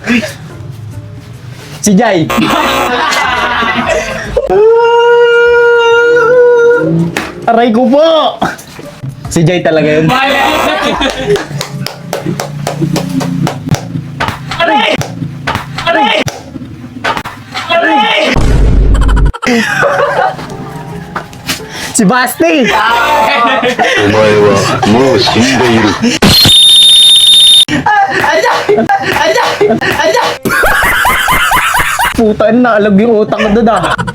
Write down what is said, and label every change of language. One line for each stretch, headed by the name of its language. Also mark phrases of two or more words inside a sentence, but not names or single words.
Filipino: Si Jai. Aray ko po! Si Jai talaga yun. Aray! Aray! Aray! Si Basti!
Japanese: お前はもう死んでいる。
Filipino: Puta, naalag yung utak ko doon ah.